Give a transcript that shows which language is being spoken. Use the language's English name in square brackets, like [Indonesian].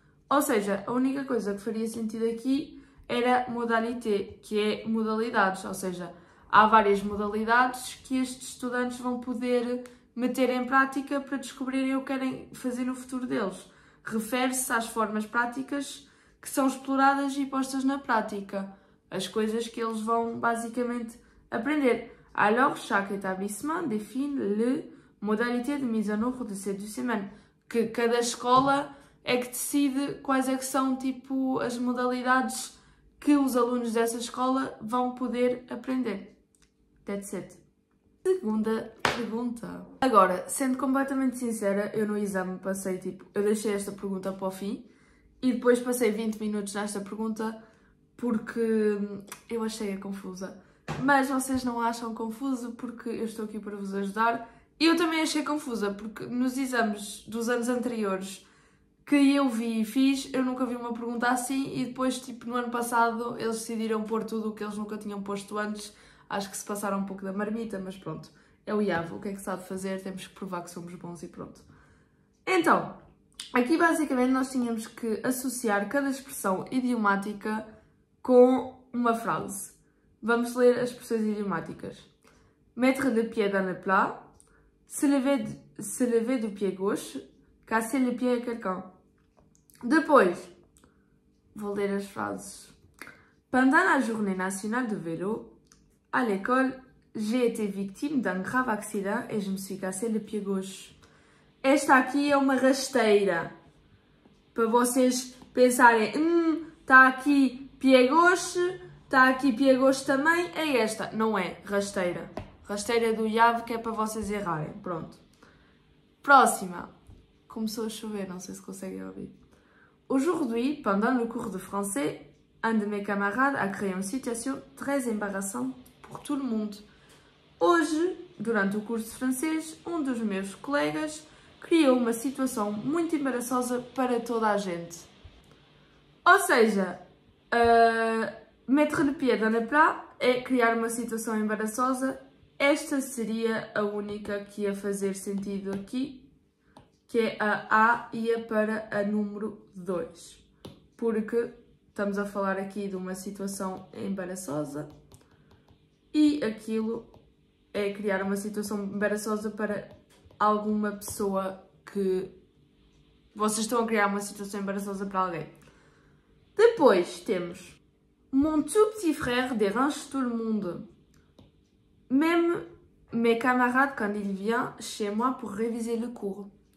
[Portuguese] Ou seja, a única coisa que faria sentido aqui era modalité, que é modalidades, ou seja, há várias modalidades que estes estudantes vão poder meter em prática para descobrirem o que querem fazer no futuro deles. Refere-se às formas práticas que são exploradas e postas na prática, as coisas que eles vão basicamente aprender. [French] Alors, chaque établissement définit les modalités de mise en œuvre de ces 2 semaines. [Portuguese] Que cada escola é que decide quais é que são, tipo, as modalidades que os alunos dessa escola vão poder aprender. [English] That's it. [Portuguese] Segunda pergunta. Agora, sendo completamente sincera, eu no exame passei, tipo, eu deixei esta pergunta para o fim E depois passei 20 minutos nesta pergunta porque eu achei-a confusa. Mas vocês não acham confuso porque eu estou aqui para vos ajudar. E eu também achei confusa porque nos exames dos anos anteriores que eu vi e fiz, eu nunca vi uma pergunta assim e depois, tipo, no ano passado eles decidiram pôr tudo o que eles nunca tinham posto antes. Acho que se passaram um pouco da marmita, mas pronto. É o IAV, o que é que sabe fazer? Temos que provar que somos bons e pronto. Então, aqui basicamente nós tínhamos que associar cada expressão idiomática com uma frase. Vamos ler as expressões idiomáticas. [French] Mettre le pied dans le plat, se lever du pied gauche, casser le pied à quelqu'un. [Portuguese] Depois, vou ler as frases. [French] Pendant la journée nationale de vélo, à l'école, j'ai été victime d'un grave accident et je me suis cassé le pied gauche. [Portuguese] Esta aqui é uma rasteira. Para vocês pensarem, está aqui pied gauche, está aqui pied gauche também, é esta. Não é, rasteira. Rasteira do IAV que é para vocês errarem. Pronto. Próxima. Começou a chover, não sei se conseguem ouvir. [French] Aujourd'hui, pendant le cours de français, un de mes camarades a créé une situation très embarrassante pour tout le monde. [Portuguese] Hoje, durante o curso de francês, um dos meus colegas criou uma situação muito embaraçosa para toda a gente. Ou seja, [French] mettre le pied dans le plat [Portuguese] é criar uma situação embaraçosa. Esta seria a única que ia fazer sentido aqui, que é a ia para a número 2. Porque estamos a falar aqui de uma situação embaraçosa e aquilo é criar uma situação embaraçosa para alguma pessoa que... Vocês estão a criar uma situação embaraçosa para alguém. Depois temos [French] Mon tout petit frère dérange tout le monde. Même mes camarades quand il vient chez moi pour réviser le cours.